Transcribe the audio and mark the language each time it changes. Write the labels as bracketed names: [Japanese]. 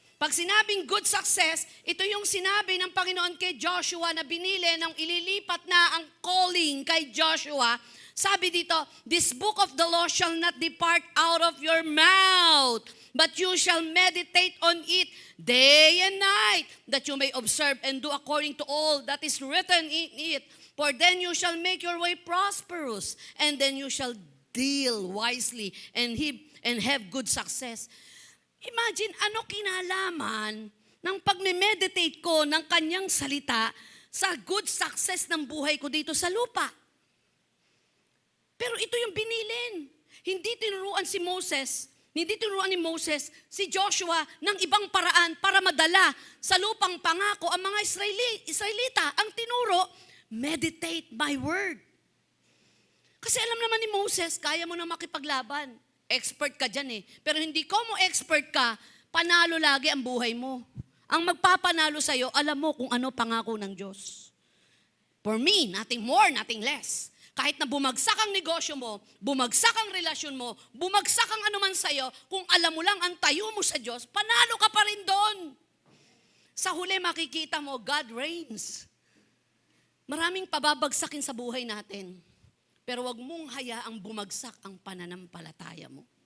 [Filipino] Pag sinabing good success, ito yung sinabi ng Panginoon kay Joshua na binili nang ililipat na ang calling kay Joshua. Sabi dito, [English] this book of the law shall not depart out of your mouth, but you shall meditate on it day and night, that you may observe and do according to all that is written in it. For then you shall make your way prosperous, and then you shall deal wisely and have good success. [Filipino] Imagine, ano kinalaman ng pagme-meditate ko ng kanyang salita sa good success ng buhay ko dito sa lupa? Pero ito yung binilin. Hindi tinuruan si Moses Hindi tinuruan ni Moses si Joshua ng ibang paraan para madala sa lupang pangako ang mga Israelita. Ang tinuro, [English] meditate my word. [Filipino] Kasi alam naman ni Moses, kaya mo na makipaglaban. Expert ka dyan eh. Pero hindi ko mo expert ka, panalo lagi ang buhay mo. Ang magpapanalo sa'yo, alam mo kung ano pangako ng Diyos. [English] For me, nothing more, nothing less. [Filipino] Kahit na bumagsak ang negosyo mo, bumagsak ang relasyon mo, bumagsak ang anuman sa'yo, kung alam mo lang ang tayo mo sa Diyos, panalo ka pa rin doon. Sa huli makikita mo, [English] God reigns. [Filipino] Maraming pababagsakin sa buhay natin, pero wag mong hayaang bumagsak ang pananampalataya mo.